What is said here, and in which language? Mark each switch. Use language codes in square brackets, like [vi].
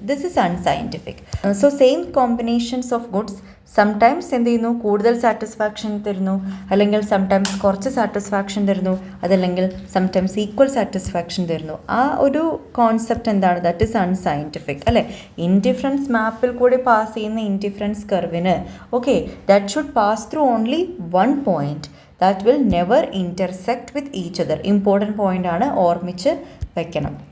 [en] This is unscientific. So same combinations of goods [ml] sometimes എന്ത് ചെയ്യുന്നു? കൂടുതൽ സാറ്റിസ്ഫാക്ഷൻ തരുന്നു, അല്ലെങ്കിൽ സംടൈംസ് കുറച്ച് സാറ്റിസ്ഫാക്ഷൻ തരുന്നു, അതല്ലെങ്കിൽ സംടൈംസ് ഈക്വൽ സാറ്റിസ്ഫാക്ഷൻ തരുന്നു. ആ ഒരു കോൺസെപ്റ്റ് എന്താണ്? [en] that is unscientific [ml] അല്ലേ? ഇൻഡിഫറൻസ് മാപ്പിൽ കൂടി പാസ് ചെയ്യുന്ന ഇൻഡിഫറൻസ് കർവിന് [en] That should pass through only one point. That will never intersect with each other. Important point [ml] ആണ്, ഓർമ്മിച്ച് വെക്കണം.